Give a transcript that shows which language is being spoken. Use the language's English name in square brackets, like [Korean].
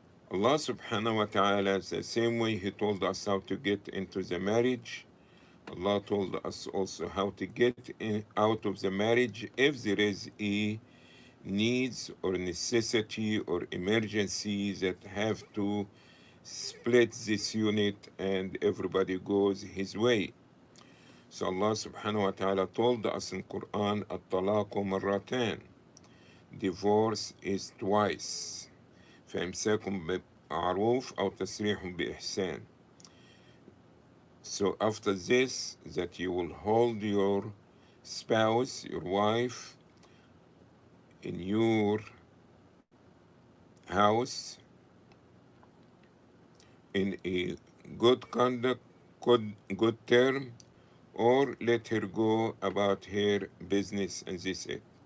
[English] Allah subhanahu wa ta'ala, the same way He told us how to get into the marriage, Allah told us also how to get out of the marriage if there is a needs or necessity or emergency that have to split this unit and everybody goes his way. So Allah subhanahu wa ta'ala told us in Quran, [Arabic] الطلاق مرتان, [English] divorce is twice. [Arabic] فإمساكم بمعروف أو تسريح بإحسان. [English] So after this, that you will hold your spouse, your wife, in your house in a good conduct, good term, or let her go about her business, and this it.